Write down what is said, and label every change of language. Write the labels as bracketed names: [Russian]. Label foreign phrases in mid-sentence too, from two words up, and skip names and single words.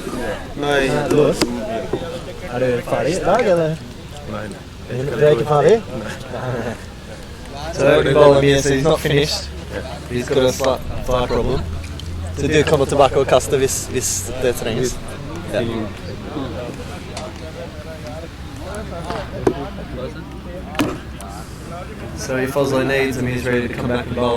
[Norwegian] Nei, lås. Er du ferdig i dag, eller? Nei. Du er ikke ferdig? [English] So the ball means he's not finished. He's got a slight problem. [Norwegian] Så du kommer tilbake og kaster hvis det trengs? Ja. [English] So if Oslo needs him, he's ready to come back and bowl.